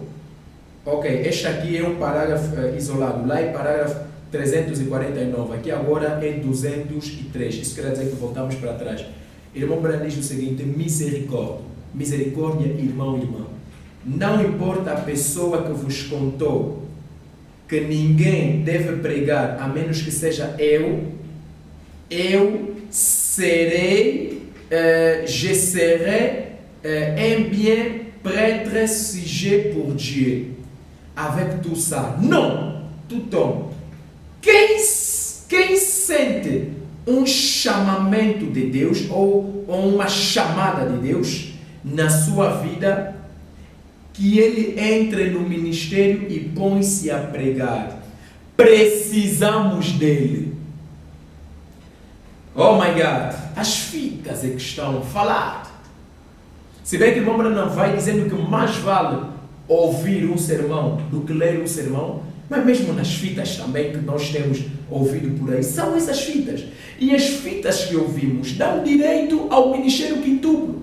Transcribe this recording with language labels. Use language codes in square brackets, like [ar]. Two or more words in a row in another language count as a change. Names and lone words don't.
[pt] Ok, este aqui é um parágrafo isolado, lá é parágrafo 349, aqui agora é 203, isso quer dizer que voltamos para trás. Irmão Branham diz o seguinte, misericórdia, irmão, irmã, não importa a pessoa que vos contou que ninguém deve pregar a menos que seja [fr] je serai un bien prêtre sujet pour Dieu. Avec tout ça, não, tout homme. [pt] Quem sente um chamamento de Deus ou uma chamada de Deus na sua vida, que ele entre no ministério e põe-se a pregar. Precisamos dele. [en] Oh my God, [pt] as fitas é que estão a falar. Se bem que o irmão Branham vai dizendo que mais vale ouvir um sermão do que ler um sermão, mas mesmo nas fitas também que nós temos ouvido por aí, são essas fitas. E as fitas que ouvimos dão direito ao ministério quintuplo.